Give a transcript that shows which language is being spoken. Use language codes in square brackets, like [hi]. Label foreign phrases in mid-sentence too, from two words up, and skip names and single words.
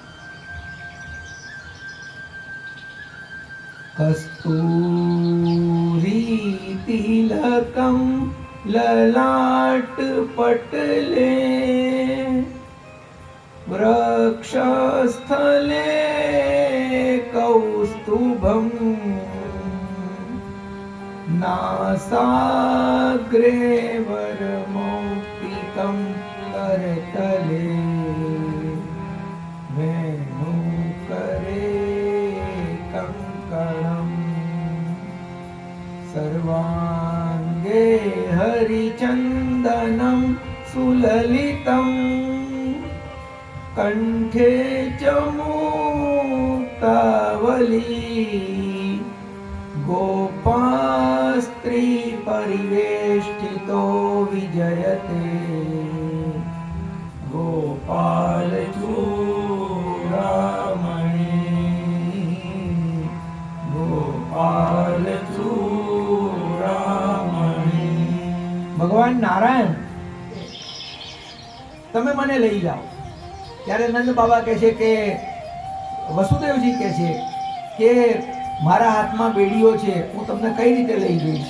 [sa] कस्तुरी तिलकम ललाट पटले वृक्षस्थले कौस्तुभम नासाग्रे वरमौक्तिकम करतले વેણુકરે सर्वांगे हरिचंदनं सुललितं कंठे च मुक्तावली गोपास्त्री परिवेष्टितो विजयते गोपाल चूड़ामणि गोपाल [gu] ભગવાન નારાયણ તમે મને લઈ જાઓ. ત્યારે નંદ બાબા કહે છે કે વસુદેવજી કહે છે કે મારા હાથમાં બેડીઓ છે, હું તમને કઈ રીતે લઈ જઈશ?